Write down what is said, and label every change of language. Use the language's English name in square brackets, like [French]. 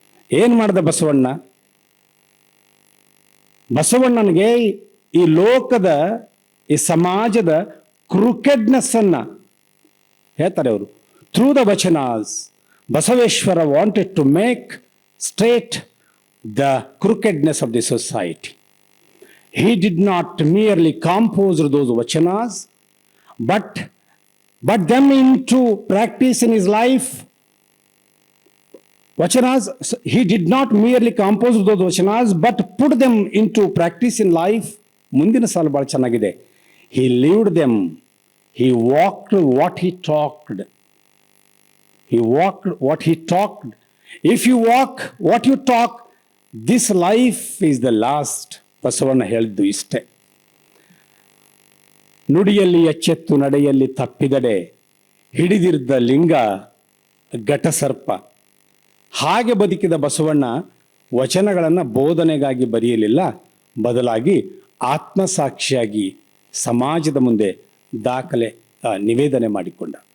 [Kannada] ಏನು ಮಾಡಿದ ಬಸವಣ್ಣನಿಗೆ ಈ ಲೋಕದ ಈ ಸಮಾಜದ ಕ್ರೂಕೆಡ್ನೆಸ್ ಅನ್ನ ಹೇಳ್ತಾರೆ ಅವರು. [English] Through the vachanas Basaveshwara wanted to make straight the crookedness of the society. He did not merely compose those vachanas, but them into practice in his life. Vachanas, he did not merely compose those vachanas, but put them into practice in life. [Kannada] ಮುಂದಿನ ಸಾಲು ಬಹಳ ಚೆನ್ನಾಗಿದೆ. [English] He lived them. He walked what he talked. He walked what he talked. If you walk what you talk, this life is the last. [Kannada] Basavanna ಹೇಳಿದ್ದು ಇಷ್ಟೇ. ನುಡಿಯಲ್ಲಿ ಎಚ್ಚೆತ್ತು ನಡೆಯಲ್ಲಿ ತಪ್ಪಿದಡೆ ಹಿಡಿದಿದ್ದ ಲಿಂಗ ಘಟಸರ್ಪ. ಹಾಗೆ ಬದುಕಿದ ಬಸವಣ್ಣ ವಚನಗಳನ್ನು ಬೋಧನೆಗಾಗಿ ಬರೆಯಲಿಲ್ಲ, ಬದಲಾಗಿ ಆತ್ಮಸಾಕ್ಷಿಯಾಗಿ ಸಮಾಜದ ಮುಂದೆ ದಾಖಲೆ ನಿವೇದನೆ ಮಾಡಿಕೊಂಡ.